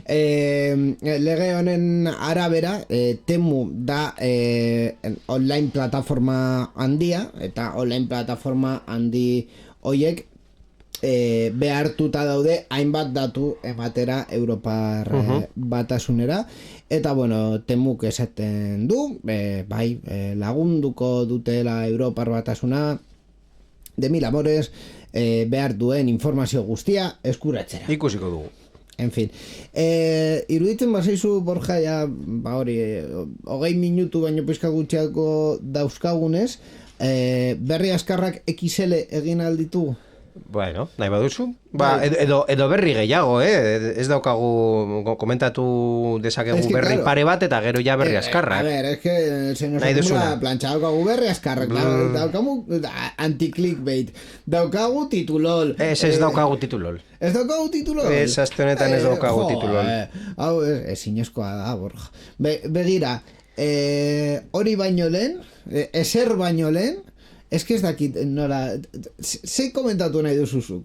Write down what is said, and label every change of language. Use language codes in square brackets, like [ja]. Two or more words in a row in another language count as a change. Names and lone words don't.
[eu] Lege honen arabera, Temu da online plataforma handia, eta online plataforma handi hoiek behartuta daude hainbat datu ematera Europar batasunera, eta bueno, Temuk esaten du, lagunduko dutela Europar batasuna [es] de mil amores, [eu] behar duen informazio guztia eskuratzera. Ikusiko dugu. [es] En fin, [eu] iruditzen bazaizu, Borja, hori, 20 minutu baino pizka gutxiako dauzkagunez, berri azkarrak XL egin alditu? Bueno, nahi baduzu. Edo berri gehiago, ez daukagu komentatu dezakegu berri pare bat eta gero ja berri azkarrak. [es] A ver, es que se nos acumula plancha, [eu] daukagu berri azkarrak, daukagu anti-clickbait, daukagu titulol. Ez daukagu titulol. Ez daukagu titulol? Ez, azte honetan ez daukagu titulol. Hau, ezinezkoa da, Borja. Begira, hori baino lehen, ezer baino lehen, ez que ez dakit, nola, zein komentatu nahi duzuzuk?